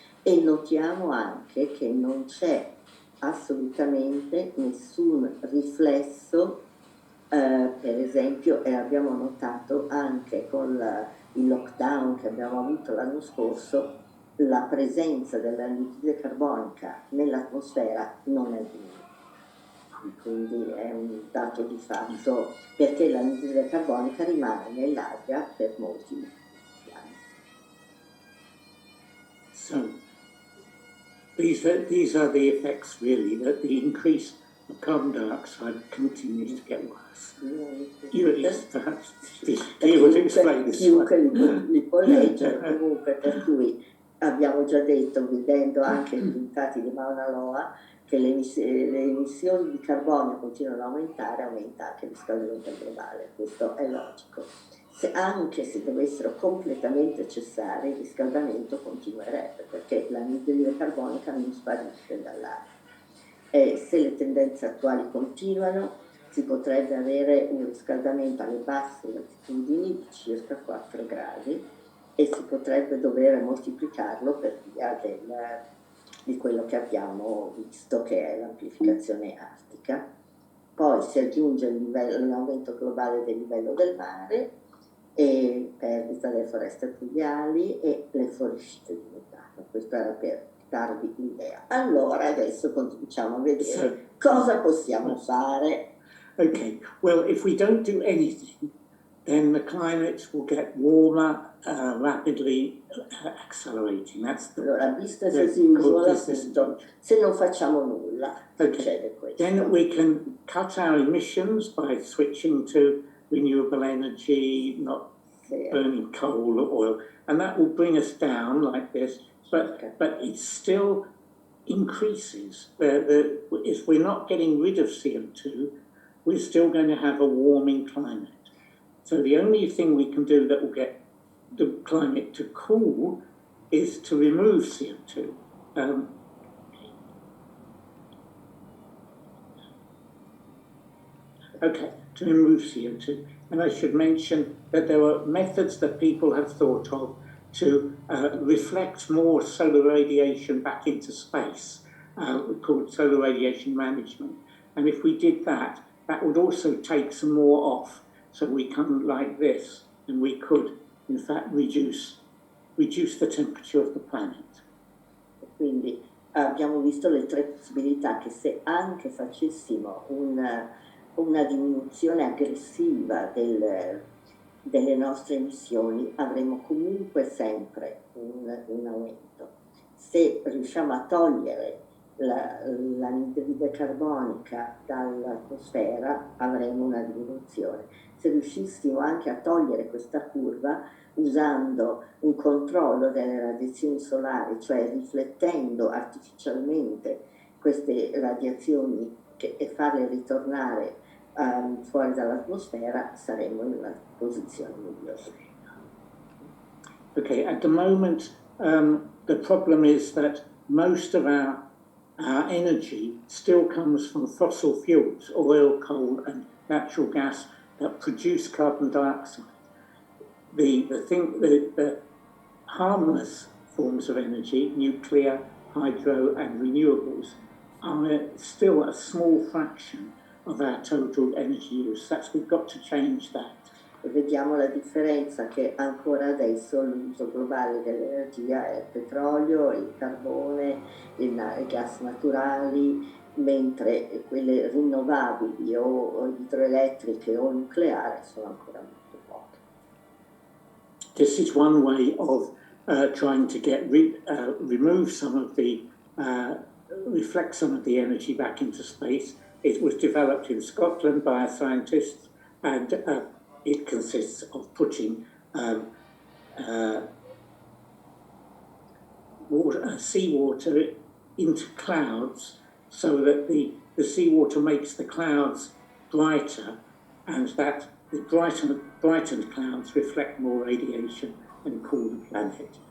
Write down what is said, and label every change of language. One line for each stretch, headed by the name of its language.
Italian: E notiamo anche che non c'è assolutamente nessun riflesso, per esempio, e abbiamo notato anche con il lockdown che abbiamo avuto l'anno scorso, la presenza dell'anidride carbonica nell'atmosfera non è diminuita. Quindi è un dato di fatto perché l'anidride carbonica rimane nell'aria per molti anni.
English: So these are the effects really, that the increase of carbon dioxide continues to get worse. You at least perhaps be able to explain this.
Italian: Chiunque li può leggere comunque, per cui abbiamo già detto, vedendo anche i risultati di Mauna Loa, che le emissioni di carbonio continuano ad aumentare, aumenta anche il riscaldamento globale, questo è logico. Anche se dovessero completamente cessare, il riscaldamento continuerebbe, perché l'anidride carbonica non sparisce dall'aria. E se le tendenze attuali continuano, si potrebbe avere un riscaldamento alle basse latitudini di circa 4 gradi e si potrebbe dover moltiplicarlo per via di quello che abbiamo visto, che è l'amplificazione artica. Poi si aggiunge l'aumento globale del livello del mare e perdita delle foreste pluviali e le fuoriuscite di metano. Questo era per darvi l'idea. Allora adesso cominciamo a vedere cosa possiamo fare.
English: Okay, well, if we don't do anything, then the climate will get warmer, rapidly accelerating. That's
Italian: Allora,
English: business as usual,
Italian: appunto, se non facciamo nulla, succede questo.
English: Then we can cut our emissions by switching to renewable energy, not burning coal or oil, and that will bring us down like this, but it still increases. If we're not getting rid of CO2, we're still going to have a warming climate. So the only thing we can do that will get the climate to cool is to remove CO2. To remove CO2. And I should mention that there are methods that people have thought of to reflect more solar radiation back into space, called solar radiation management. And if we did that, that would also take some more off. So we come like this, and we could, in fact, reduce the temperature of the planet.
Italian: Quindi abbiamo visto le tre possibilità che se anche facessimo una diminuzione aggressiva delle nostre emissioni avremo comunque sempre un aumento. Se riusciamo a togliere l'anidride carbonica dall'atmosfera avremo una diminuzione. Se riuscissimo anche a togliere questa curva usando un controllo delle radiazioni solari, cioè riflettendo artificialmente queste radiazioni e farle ritornare fuori dall'atmosfera, saremo in una posizione migliore.
English: Okay, at the moment, the problem is that most of our energy still comes from fossil fuels, oil, coal, and natural gas that produce carbon dioxide. The harmless forms of energy, nuclear, hydro, and renewables, are still a small fraction of our total energy use. We've got to change that.
Italian: E vediamo la differenza che ancora adesso l'uso globale dell'energia è il petrolio, il carbone, i gas naturali, mentre quelle rinnovabili o idroelettriche o nucleari sono ancora molto poche.
English: This is one way of trying to remove some of the, reflect some of the energy back into space. It was developed in Scotland by scientists, and it consists of putting seawater into clouds so that the seawater makes the clouds brighter, and that the brightened clouds reflect more radiation and cool the planet.